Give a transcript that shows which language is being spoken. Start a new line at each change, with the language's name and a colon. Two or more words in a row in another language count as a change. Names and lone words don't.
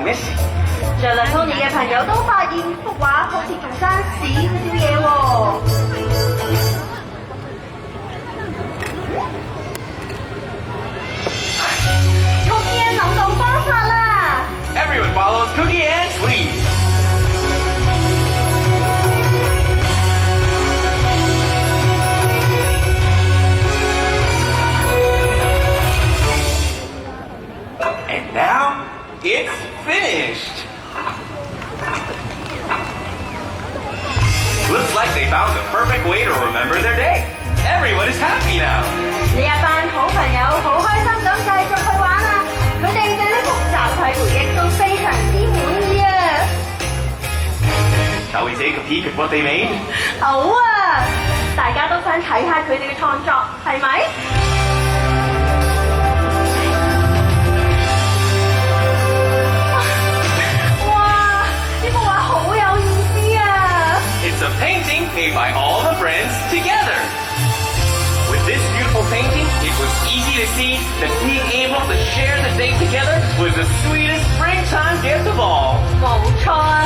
Cantonese: 嘅事。着兩套嘢嘅朋友都發現幅畫好似仲爭少少嘢喎。Cookie Ann 諗到方法啦！
English: Everyone follows Cookie Ann's lead. And now it's finished. Looks like they found the perfect way to remember their day. Everyone is happy now.
Cantonese: 呢一班好朋友好開心咁繼續去玩啊！佢哋對呢幅集體回憶都非常之滿意啊！
English: Shall we take a peek at what they made?
Cantonese: 好啊！大家都想睇下佢哋嘅創作，係咪？哇！呢幅畫好有意思啊！
English: It's a painting made by all the friends together. With this beautiful painting, it was easy to see that being able to share the day together was the sweetest springtime gift of all.
Cantonese: 冇錯啊！